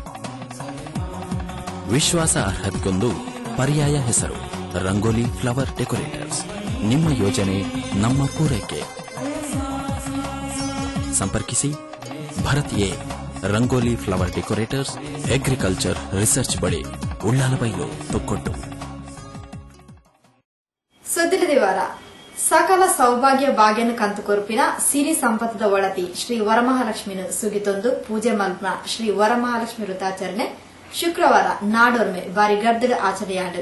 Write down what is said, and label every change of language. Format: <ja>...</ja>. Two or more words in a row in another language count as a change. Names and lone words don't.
<kn>ವಿಶ್ವಾಸ ಅರ್ಹತೆಗೊಂದು ಪರ್ಯಾಯ ಹೆಸರು ರಂಗೋಲಿ ಫ್ಲವರ್ ಡೆಕೋರೇಟರ್ಸ್. ನಿಮ್ಮ ಯೋಜನೆ ನಮ್ಮ ಪೂರೈಕೆ. ಸಂಪರ್ಕಿಸಿ ಭರತ್ ಎ ರಂಗೋಲಿ ಫ್ಲವರ್ ಡೆಕೋರೇಟರ್ಸ್,</kn> <en>agriculture research</en> <kn>ಬಳಿ, ಉಳ್ಳಾಲಬೈಲು, ತೊಕ್ಕೊಟ್ಟು.</kn> <tcy>ಸುದ್ದಿರದಿವಾರ ಸಕಲ ಸೌಭಾಗ್ಯ ಭಾಗ್ಯನ ಕಂತು ಕೊರುಪಿನ ಸಿರಿ ಸಂಪತ್ತದ ಒಳತಿ ಶ್ರೀ ವರಮಹಾಲಕ್ಷ್ಮಿನ ಸುಗಿತೊಂದು ಪೂಜೆ ಮಲ್ಪನ ಶ್ರೀ ವರಮಹಾಲಕ್ಷ್ಮಿ ವೃತಾಚರಣೆ ಶುಕ್ರವಾರ ನಾಡೋರ್ಮೆ ಬಾರಿ ಗರ್ದಡ ಆಚರಣೆಯಾಡು.</tcy>